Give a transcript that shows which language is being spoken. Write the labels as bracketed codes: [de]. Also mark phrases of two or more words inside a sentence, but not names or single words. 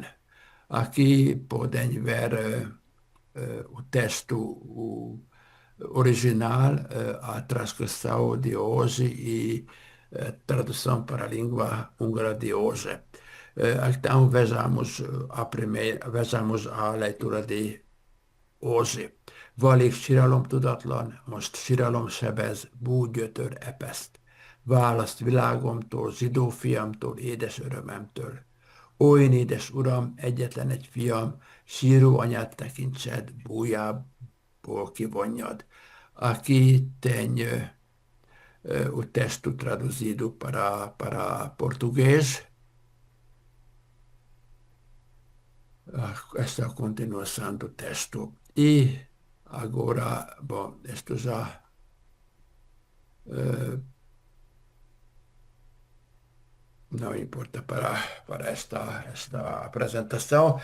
[pt] Aqui podem ver o texto original, a transcrição de hoje e tradução para a língua húngara de hoje. Então vejamos a leitura de hoje. [hu] Valig síralom tudatlan, most síralom sebez, búgyötör epeszt. Választ világomtól, zsidó fiamtól, édes örömemtől. Olyan édes uram, egyetlen egy fiam, síró anyát tekintsed, bújából kivonjad. [pt] Aqui tenho o texto traduzido para português. Esta é a continuação do texto. E agora, bom, isto já não importa para esta apresentação.